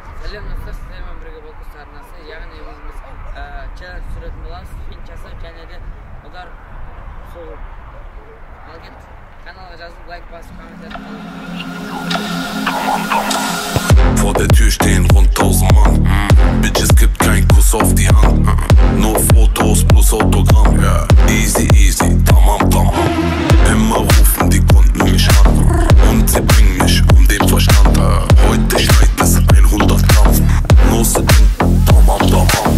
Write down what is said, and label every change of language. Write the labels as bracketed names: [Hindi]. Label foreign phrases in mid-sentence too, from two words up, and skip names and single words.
[Kazakh] Сәлем достар, сіздермен бірге BAKUSA арнасы, яғни біз челлендж түсіретін боламыз, финт жасау және де удар соғу. Ал кет, kanalға жазылып, лайк басып, комментарий қалдырыңыз. [German] Vor der Tür stehen rund 1000 Mann. Bitches gibt kein Kuss auf die Hand. Nur Fotos plus Autogramm. [English] Easy, easy, [Turkish] tamam, tamam. [German] Immer rufen die Kunden mich an. Und sie bringen mich den Verstand. Heute schneit es 100 Gramm. Nur sitzen, [Turkish] tamam, tamam.